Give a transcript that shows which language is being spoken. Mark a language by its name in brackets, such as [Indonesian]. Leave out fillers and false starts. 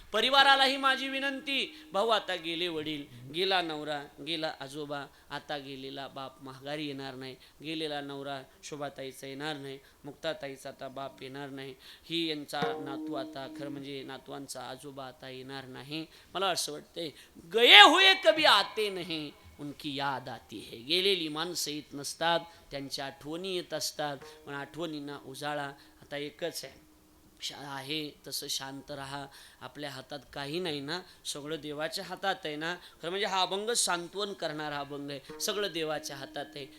[Marathi] परिवारालाही माझी विनंती, भाऊ आता गेले वडील, गेला नवरा, गेला आजोबा, आता गेलेला बाप माघारी येणार नाही, गेलेला नवरा शोभाताईचा येणार नाही, मुक्ताताईचा आता बाप येणार नाही, ही यांचा नातू आता, खरं म्हणजे नातवांचा आजोबा आता येणार नाही. मला असं वाटतंय, [Hindi] गये हुए कभी आते नहीं, उनकी याद आती है. [Marathi] गेलेली माणसं येत नसतात, त्यांच्या आठवणी येत असतात. पण आठवणींना उजाळा आता एकच आहे, तसं शांत राहा. आपल्या हातात काही नाही ना, सगळं देवाच्या हातात आहे ना. खरं म्हणजे हा अभंग सांत्वन करणारा अभंग आहे. सगळं देवाच्या हातात आहे.